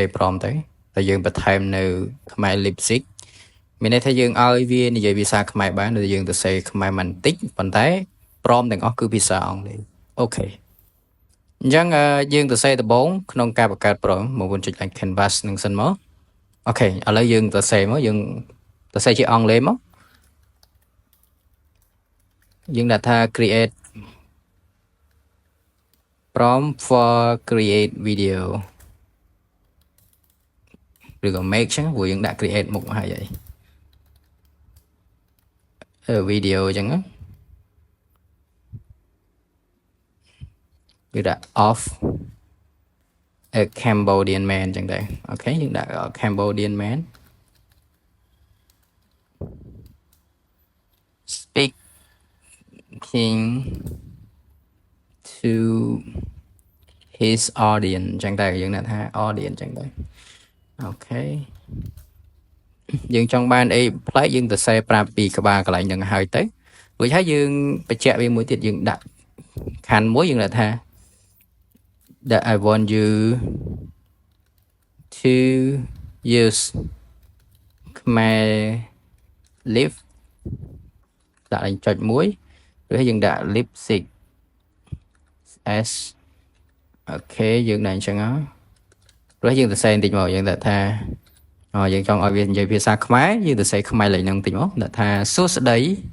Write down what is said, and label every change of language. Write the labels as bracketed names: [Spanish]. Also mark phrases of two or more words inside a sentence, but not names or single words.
[Khmer] ព្រមទៅតែយើងបន្ថែមនៅខ្មែរ Lipsync មានន័យថាយើងឲ្យវានិយាយភាសាខ្មែរបានតែយើងសរសេរខ្មែរមិនតិចប៉ុន្តែព្រមទាំងអស់គឺភាសាអង់គ្លេសអូខេអញ្ចឹងយើងសរសេរដំបូងក្នុងការបង្កើតព្រមបងប្អូនចុចឡើង canvas នឹងសិនមកអូខេឥឡូវយើងសរសេរមកយើងសរសេរជាអង់គ្លេសមកយើងដាក់ថា [English] create prompt for create video [Khmer] ឬក៏ make ចឹងព្រោះយើងដាក់ create មុខហើយvideo ចឹងគឺដាក់ [English] off a Cambodian man [Khmer] ចឹងដែរអូខេយើងដាក់ [English] Cambodian man speaking to his audience [Khmer] ចឹងដែរយើងដាក់ថា audience ចឹងដែរអូខេយើង ចង់បានអីផ្លែកយើងទៅសេប្រាប់ពីក្បាលកន្លែងហ្នឹងហើយទៅរួចហើយយើងបញ្ជាក់វាមួយទៀតយើងដាក់ខណ្ឌមួយយើងដាក់ថា [English] that I want you to use Khmer lip [Khmer] ដាក់លេខចុចមួយឬហើយយើងដាក់ Lipsync s អូខេយើងដាក់អញ្ចឹងរួចយើងសរសេរបន្តិចមកយើងដាក់ថាយើងចង់ឲ្យវានិយាយភាសាខ្មែរយើងសរសេរខ្មែរលេខហ្នឹងបន្តិចមកដាក់ថាសួស្តី